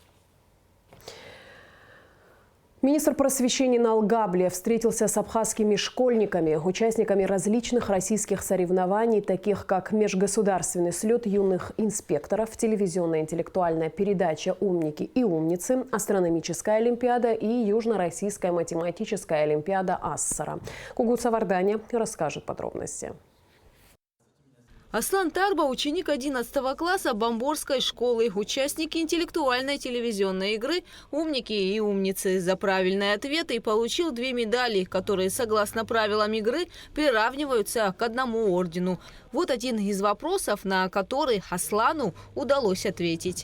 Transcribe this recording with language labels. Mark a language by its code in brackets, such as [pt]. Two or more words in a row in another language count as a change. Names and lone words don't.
[ru] Министр просвещения Налгабле встретился с абхазскими школьниками, участниками различных российских соревнований, таких как межгосударственный слет юных инспекторов, телевизионная интеллектуальная передача «Умники и умницы», астрономическая олимпиада и южно-российская математическая олимпиада Ассара. Кугут Савардани расскажет подробности. Аслан Тарба – ученик 11 класса Бамборской школы, участники интеллектуальной телевизионной игры «Умники и умницы». За правильные ответы получил 2 медали, которые, согласно правилам игры, приравниваются к одному ордену. Вот один из вопросов, на который Аслану удалось ответить.